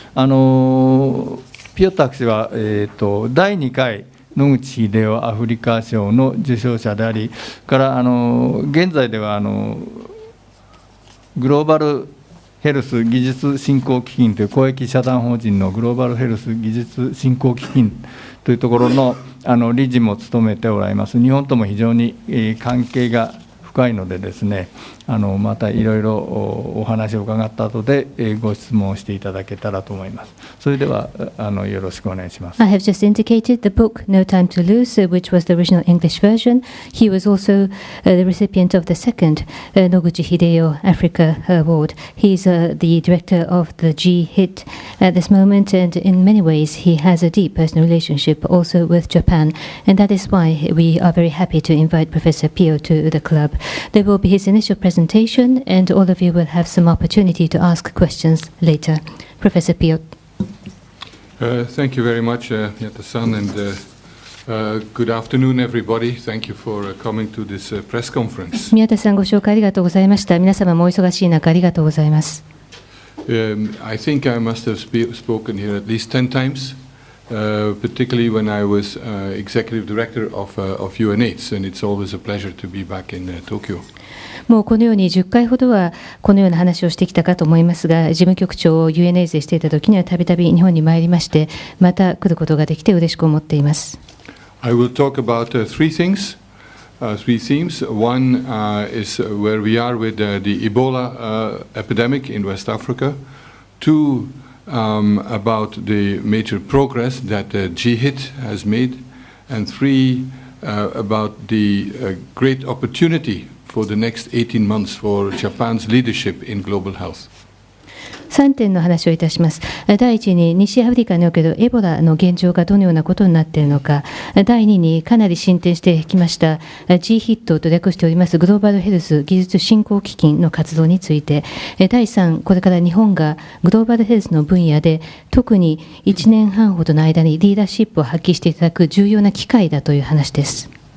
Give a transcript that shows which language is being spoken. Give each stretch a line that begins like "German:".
Japanese: ピオット博士は、第2回野口英世アフリカ賞の受賞者であり、から現在ではグローバルヘルス技術振興基金という公益社団法人のグローバルヘルス技術振興基金というところの理事も務めておられます。日本とも非常に関係が深いのでですね、またいろいろお話を伺った後でご質問をしていただけたらと思います。それではよろしくお願いします。
English: I have just indicated the book No Time to Lose, which was the original English version. He was also the recipient of the second Noguchi Hideo Africa Award. He's the director of the G-HIT at this moment, and in many ways he has a deep personal relationship also with Japan, and that is why we are very happy to invite Professor Pio to the club. There will be his initial presentation, and all of you will have some opportunity to ask questions later. Professor Pio. Thank you very much, Yata-san, and good afternoon, everybody. Thank you for coming to this press conference.
Japanese: 宮田さん、ご紹介ありがとうございました。皆様もお忙しい中ありがとうございます。
English: I think I must have spoken here at least 10 times, particularly when I was executive director of UNAIDS, and it's always a pleasure to be back in Tokyo.
Japanese: もうこのように10回ほどはこのような話をしてきたかと思いますが、事務局長を UNAIDS でしていた時にはたびたび日本に参りまして、また来ることができて嬉しく思っています。
English: I will talk about three things, three themes. One is where we are with the Ebola epidemic in West Africa. Two, about the major progress that G-HIT has made. And three, about the great opportunity for the next 18 months for Japan's leadership in global health.
Japanese: 3点の話をいたします。第一に西アフリカにおけるエボラの現状がどのようなことになっているのか。第二にかなり進展してきました G-HIT と略しておりますグローバルヘルス技術振興基金の活動について。第3、これから日本がグローバルヘルスの分野で特に1年半ほどの間にリーダーシップを発揮していただく重要な機会だという話です。